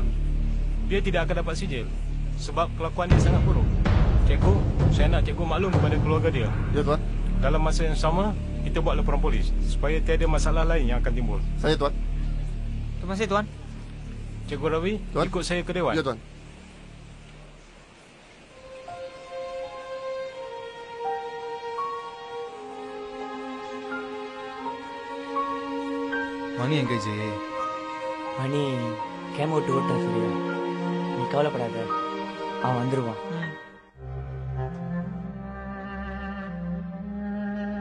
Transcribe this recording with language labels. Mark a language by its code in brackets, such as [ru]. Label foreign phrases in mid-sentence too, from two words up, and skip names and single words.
[ms] Dia tidak akan dapat sijil sebab kelakuan dia sangat buruk. Cikgu, saya nak cikgu maklum kepada keluarga dia. Ya tuan. Dalam masa yang sama, kita buat laporan polis supaya tiada masalah lain yang akan timbul. Saya tuan. Terima kasih tuan. Cikgu Ravi, tuan, ikut saya ke dewan. Ya tuan. [ta] மணி எங்க ஜெய்? மணி கேம் விட்டு ஓட்டான் சூர்யா, நீ கவலைப்படாத, அவன் வந்துருவான்.